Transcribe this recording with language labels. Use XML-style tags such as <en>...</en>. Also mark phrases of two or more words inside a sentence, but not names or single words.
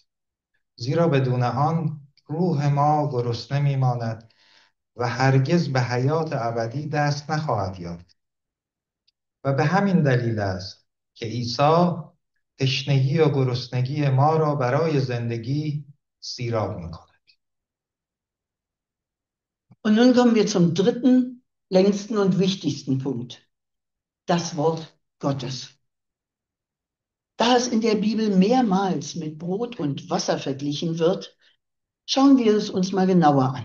<fa>زیرا بدون آن روح ما گرسنه میماند و هرگز به حیات ابدی دست نخواهد یافت. و به همین دلیل است که عیسی تشنگی و گرسنگی ما را برای زندگی سیراب می‌کند.</fa> <de>Und nun kommen wir zum dritten, längsten und wichtigsten Punkt. Das Wort Gottes. Da es in der Bibel mehrmals mit Brot und Wasser verglichen wird, schauen wir es uns mal genauer an.</de>